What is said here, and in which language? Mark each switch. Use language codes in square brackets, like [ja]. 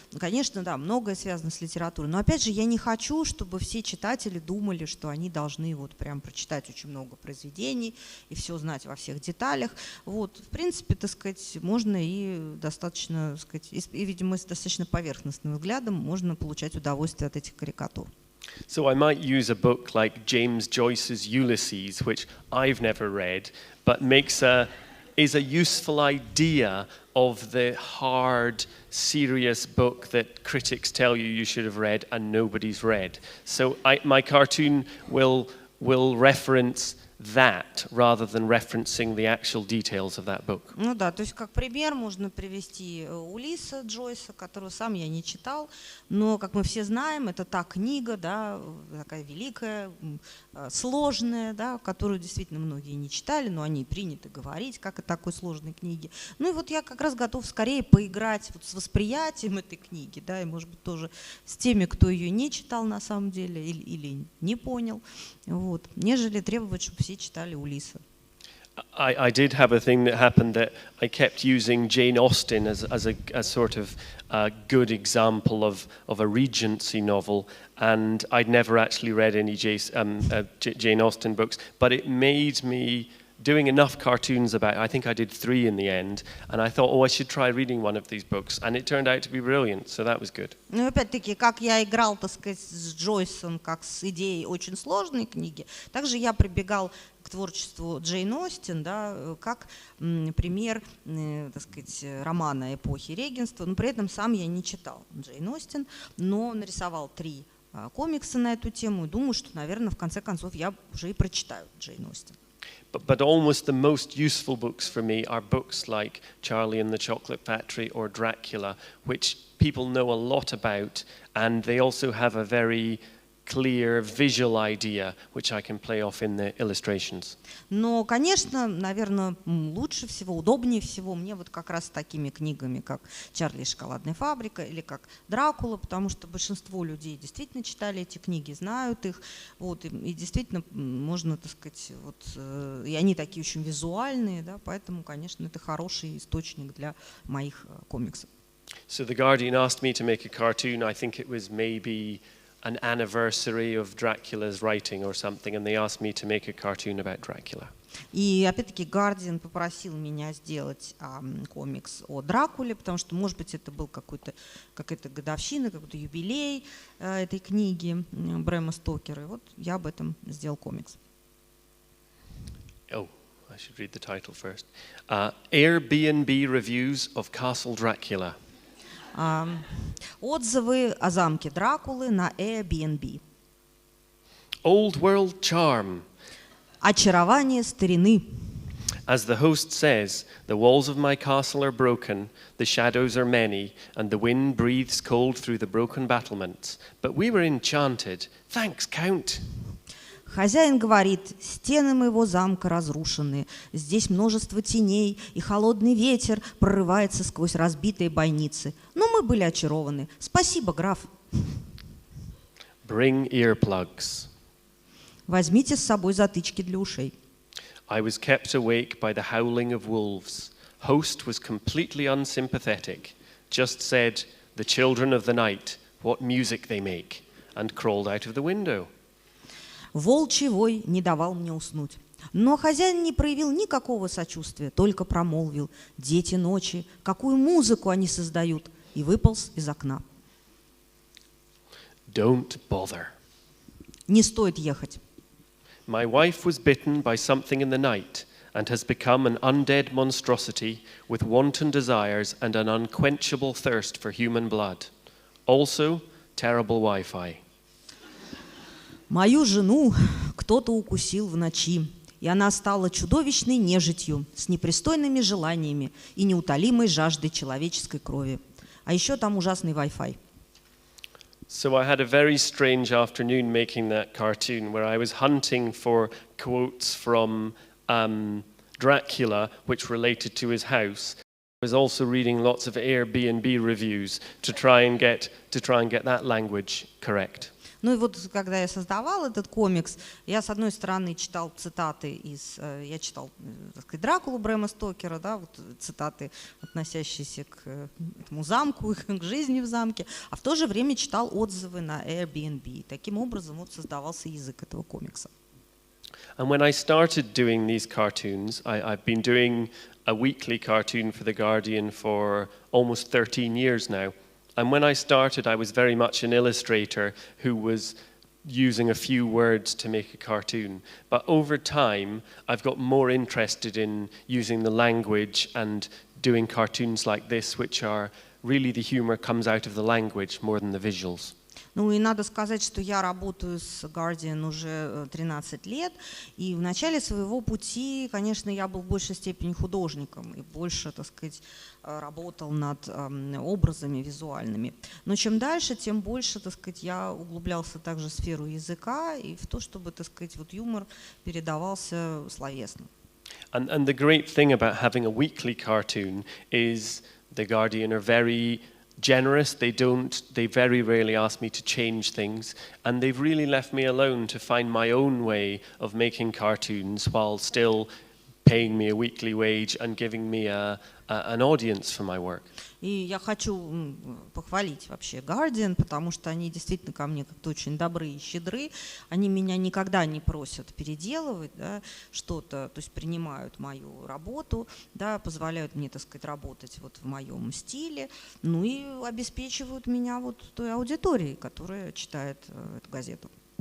[ru] Конечно, да, многое связано с литературой, но опять же я не хочу, чтобы все читатели думали, что они должны вот прям прочитать очень много произведений и все знать во всех деталях. Вот, в принципе, так сказать, можно и достаточно, так сказать, и, видимо, с достаточно поверхностным взглядом можно получать удовольствие от этих карикатур. [en] So I might use a book like James Joyce's Ulysses, which I've never read, but is a useful idea of the hard, serious book that critics tell you should have read and nobody's read. So my cartoon will reference that rather than referencing the actual details of that book. [ru] Ну да, то есть как пример можно привести Улисса Джойса, которую сам я не читал, но, как мы все знаем, это та книга, да, такая великая, сложная, да, которую действительно многие не читали, но о ней принято говорить, как о такой сложной книге. Ну и вот я как раз готов скорее поиграть вот с восприятием этой книги, да, и, может быть, тоже с теми, кто ее не читал на самом деле или не понял, вот, нежели требовать, чтобы все читали Улисса. [en] I did have a thing that happened that I kept using Jane Austen as a sort of good example of a Regency novel, and I'd never actually read any Jane Austen books, but it made me doing enough cartoons about, I think I did 3 in the end, and I thought, I should try reading one of these books, and it turned out to be brilliant, so that was good. [ru] Ну, опять-таки, как я играл, так сказать, с Джойсом, как с идеей очень сложной книги, также я прибегал к творчеству Джейн Остин, да, как пример, так сказать, романа эпохи регенства, но при этом сам я не читал Джейн Остин, но нарисовал 3 комикса на эту тему, и думаю, что, наверное, в конце концов я уже и прочитаю Джейн Остин. [en] But almost the most useful books for me are books like Charlie and the Chocolate Factory or Dracula, which people know a lot about, and they also have a very clear visual idea, which I can play off in the illustrations. [ru] Но, конечно, наверное, лучше всего, удобнее всего мне вот как раз с такими книгами, как «Чарли и шоколадная фабрика» или как «Дракула», потому что большинство людей действительно читали эти книги, знают их, вот, и действительно можно, так сказать, вот, и они такие очень визуальные, да, поэтому, конечно, это хороший источник для моих комиксов. [en] So the Guardian asked me to make a cartoon. I think it was maybe an anniversary of Dracula's writing or something, and they asked me to make a cartoon about Dracula. [ru] И опять-таки Guardian попросил меня сделать комикс о Дракуле, потому что, может быть, это был какая-то годовщина, какой-то юбилей этой книги Брэма Стокера. И вот я об этом сделал комикс. [en] Oh, I should read the title first. Airbnb reviews of Castle Dracula. [ru] Отзывы о замке Дракулы на Airbnb. [en] Old world charm. [ru] Очарование старины. [en] As the host says, the walls of my castle are broken, the shadows are many, and the wind breathes cold through the broken battlements. But we were enchanted. Thanks, Count. [ru] Хозяин говорит: стены моего замка разрушены, здесь множество теней, и холодный ветер прорывается сквозь разбитые бойницы. Но мы были очарованы. Спасибо, граф. [en] Bring earplugs. [ru] Возьмите с собой затычки для ушей. [en] I was kept awake by the howling of wolves. Host was completely unsympathetic. Just said, the children of the night, what music they make, and crawled out of the window. [ru] Волчий вой не давал мне уснуть. Но хозяин не проявил никакого сочувствия, только промолвил: «Дети ночи, какую музыку они создают!» и выполз из окна. [en] Don't bother. [ru] Не стоит ехать. [en] My wife was bitten by something in the night and has become an undead monstrosity with wanton desires and an unquenchable thirst for human blood. Also, terrible Wi-Fi. [ru] Мою жену кто-то укусил в ночи, и она стала чудовищной нежитью с непристойными желаниями и неутолимой жаждой человеческой крови. А еще там ужасный Wi-Fi. [en] So I had a very strange afternoon making that cartoon where I was hunting for quotes from Dracula which related to his house. I was also reading lots of Airbnb reviews to try and get that language correct. [ru] Ну и вот когда я создавал этот комикс, я с одной стороны читал цитаты я читал, так сказать, Дракулу Брэма Стокера, да, вот цитаты, относящиеся к этому замку, к жизни в замке, а в то же время читал отзывы на Airbnb. Таким образом вот создавался язык этого комикса. [en] And when I started doing these cartoons, I've been doing a weekly cartoon for The Guardian for almost 13 years now. And when I started, I was very much an illustrator who was using a few words to make a cartoon. But over time, I've got more interested in using the language and doing cartoons like this, which are really the humor comes out of the language more than the visuals. [ru] Ну и надо сказать, что я работаю с Guardian уже 13 лет, и в начале своего пути, конечно, я был в большей степени художником и больше, так сказать, работал над образами визуальными. Но чем дальше, тем больше, так сказать, я углублялся также в сферу языка и в то, чтобы, так сказать, вот юмор передавался словесно. [en] And the great thing about having a weekly cartoon is The Guardian are very generous. They very rarely ask me to change things, and they've really left me alone to find my own way of making cartoons while still paying me a weekly wage and giving me an audience for my work. [ru] И я хочу похвалить вообще Guardian, потому что они действительно ко мне как-то очень добры и щедры. Они меня никогда не просят переделывать, да, что-то, то есть принимают мою работу, да, позволяют мне, так сказать, работать вот в моем стиле, ну и обеспечивают меня вот той аудиторией, которая читает эту газету.